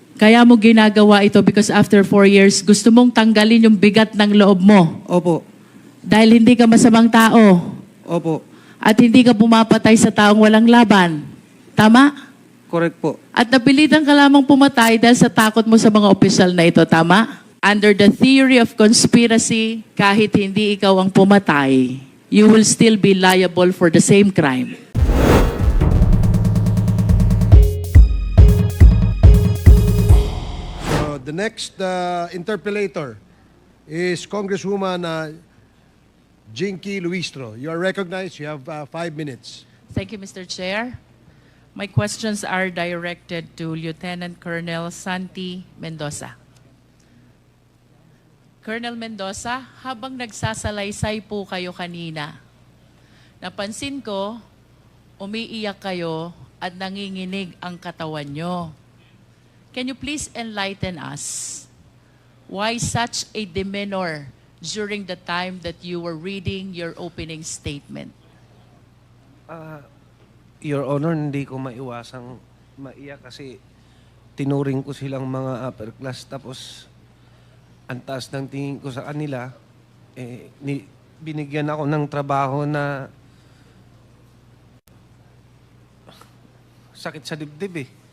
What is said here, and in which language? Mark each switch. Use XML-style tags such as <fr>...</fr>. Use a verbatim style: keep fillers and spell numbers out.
<tl>Kaya mo ginagawa ito</tl> <en>because after four years,</en> <tl>gusto mong tanggalin yung bigat ng loob mo. Opo, Dahil hindi ka masamang tao. opo, At hindi ka pumapatay sa taong walang laban. Tama?</tl> <en>correct po.</en> <tl>At napilitan ka lamang pumatay dahil sa takot mo sa mga opisyal na ito. Tama?</tl> <en>Under the theory of conspiracy,</en> <tl>kahit hindi ikaw ang pumatay,</tl> <en>you will still be liable for the same crime. Uh, the next uh, interpellator is Congresswoman uh, Jinky Luistro. You are recognized. You have uh, five minutes. Thank you, Mister Chair. My questions are directed to Lieutenant Colonel Santi Mendoza.</en> <tl>Colonel Mendoza, habang nagsasalaysay po kayo kanina, napansin ko, umiiyak kayo at nanginginig ang katawan nyo.</tl> <en>Can you please enlighten us why such a demeanor during the time that you were reading your opening statement? Your Honor,</en> <tl>hindi ko maiwasang maiyak kasi tinuring ko silang mga upper class tapos ang taas ng tingin ko sa kanila. Eh, ni, binigyan ako ng trabaho na sakit sa dibdib eh.</tl>